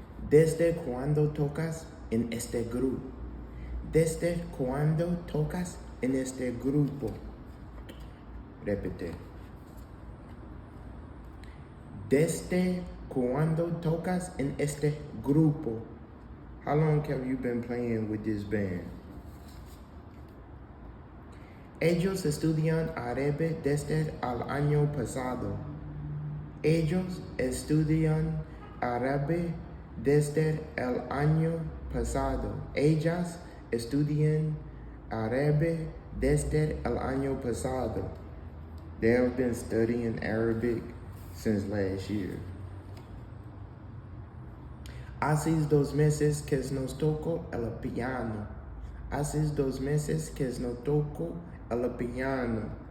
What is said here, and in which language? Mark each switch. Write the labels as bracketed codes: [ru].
[es] ¿Desde cuándo tocas en este grupo? ¿Desde cuándo tocas en este grupo? Repite. ¿Desde cuándo tocas en este grupo? [en] How long have you been playing with this band? [es] Ellos estudian árabe desde el año pasado. Ellos estudian árabe desde el año pasado. Ellas estudian árabe desde el año pasado. [en] They have been studying Arabic since last year. [es] Hace 2 meses que no toco el piano. Hace 2 meses que no toco el piano.